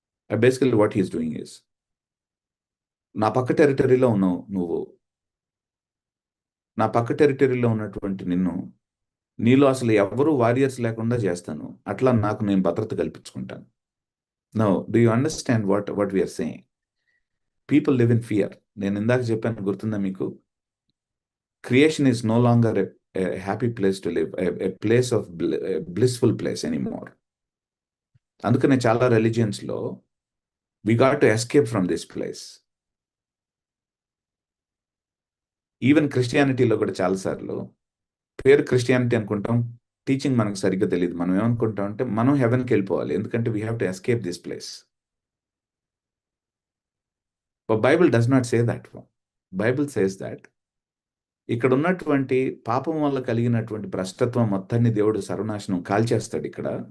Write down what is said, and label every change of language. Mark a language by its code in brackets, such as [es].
[en] basically what he's doing is, [te] నా పక్క టెరిటరీలో ఉన్నావు నువ్వు, నా పక్క టెరిటరీలో ఉన్నటువంటి నిన్ను, నీలో అసలు ఎవరు వారియర్స్ లేకుండా చేస్తాను. అట్లా నాకు నేను భద్రత కల్పించుకుంటాను. [en] Now do you understand what we're saying? People live in fear. [te] నేను ఇందాక చెప్పాను, గుర్తుందా మీకు? [en] Creation is no longer a happy place to live, a place of a blissful place anymore. [te] అందుకనే చాలా రిలీజియన్స్లో [en] we got to escape from this place. [te] Even క్రిస్టియానిటీలో కూడా చాలాసార్లు పేరు క్రిస్టియానిటీ అనుకుంటాం, టీచింగ్ మనకు సరిగ్గా తెలియదు. మనం ఏమనుకుంటాం అంటే మనం హెవెన్కి వెళ్ళిపోవాలి, ఎందుకంటే [en] We have to escape this place. But Bible does not say that. Bible says that [te] ఇక్కడ ఉన్నటువంటి పాపం వల్ల కలిగినటువంటి భ్రష్టత్వం మొత్తాన్ని దేవుడు సర్వనాశనం కాల్చేస్తాడు ఇక్కడ.